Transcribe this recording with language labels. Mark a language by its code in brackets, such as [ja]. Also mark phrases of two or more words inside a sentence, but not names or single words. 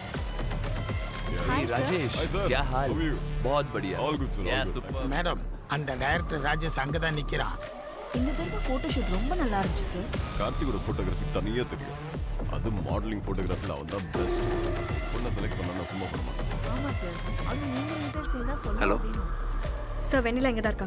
[en] Hi, Rajesh. Hi, sir. [hi] क्या हाल? [en] How are you? [hi] बहुत बढ़िया. [en] All good, sir. Yeah, All good. super. [ta] மேடம், அந்த டைரக்டர் ராஜேஷ் அங்கே தான் நிற்கிறான். இந்த தடவை ஃபோட்டோஷூட் ரொம்ப நல்லா இருந்துச்சு சார். கார்த்திகோட ஃபோட்டோகிராஃபி தனியாக தெரியும். அது மாடலிங் ஃபோட்டோகிராஃபியில் அவன் தான் பெஸ்ட். பொண்ணை செலக்ட் பண்ணா நான் சும்மா பண்ண மாட்டேன். ஆமாம் சார், அது நீங்கள் இன்ட்ரெஸ்ட் தான் சொல்ல [en] Hello. [ta] வேணும். சார் வெண்ணிலா இங்கே தான் இருக்காங்க.